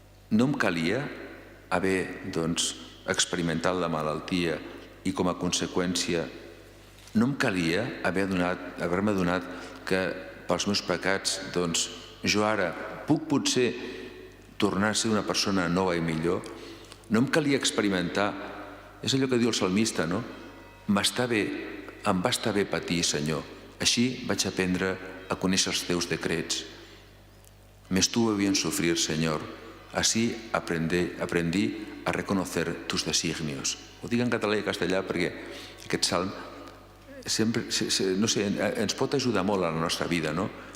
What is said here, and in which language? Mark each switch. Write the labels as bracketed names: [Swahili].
[Catalan] No em calia haver, experimentat la malaltia i com a conseqüència no em calia haver-me adonat que pels meus pecats jo ara puc potser tornar a ser una persona nova i millor? No em calia experimentar, és allò que diu el salmista, no? Em va estar bé patir, Senyor. Així vaig aprendre a conèixer els teus decrets. [Spanish] Me estuvo bien sufrir, Señor. Así aprendí a reconocer tus designios. [Catalan] Ho dic en català i castellà perquè aquest salm sempre, no sé, ens pot ajudar molt a la nostra vida, no?